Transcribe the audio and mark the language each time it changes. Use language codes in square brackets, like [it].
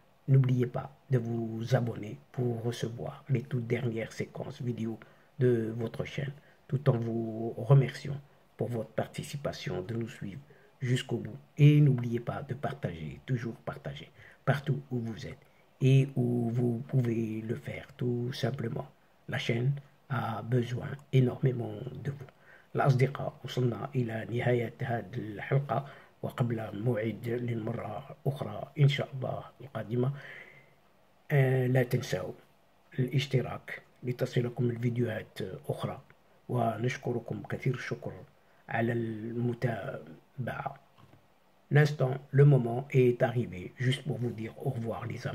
[fr] N'oubliez pas de vous abonner pour recevoir les toutes dernières séquences vidéo de votre chaîne, tout en vous remerciant pour votre participation, de nous suivre jusqu'au bout. Et n'oubliez pas de partager, toujours partager, partout où vous êtes et où vous pouvez le faire, tout simplement. La chaîne a besoin énormément de vous. [ar] الأصدقاء وصلنا إلى نهاية هذه الحلقة، وقبل موعد للمرة أخرى إن شاء الله القادمة، لا تنسوا الاشتراك لتصلكم الفيديوهات أخرى، ونشكركم كثير الشكر على المتابعة. [fr] L'instant, le moment est arrivé, juste pour vous dire au revoir les amis, et à la prochaine fois, Inch'Allah, l'Asdeqa.